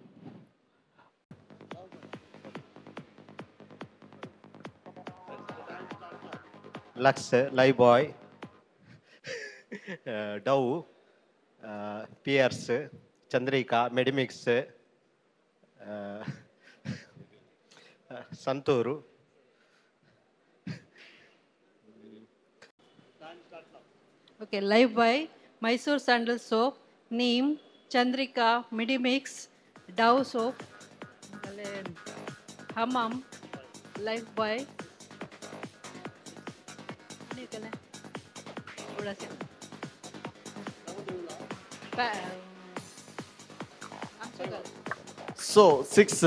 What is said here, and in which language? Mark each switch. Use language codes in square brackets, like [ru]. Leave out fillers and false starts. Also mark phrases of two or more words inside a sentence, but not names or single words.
[hi] लक्स लाइबॉय डव पियर्स चंद्रिका मेडिमिक्स संतूरू ओके लाइफ बॉय मैसूर सैंडल सोप नीम चंद्रिका मिडिमिक्स डव सोप हमाम लाइफ बॉय [en] So 6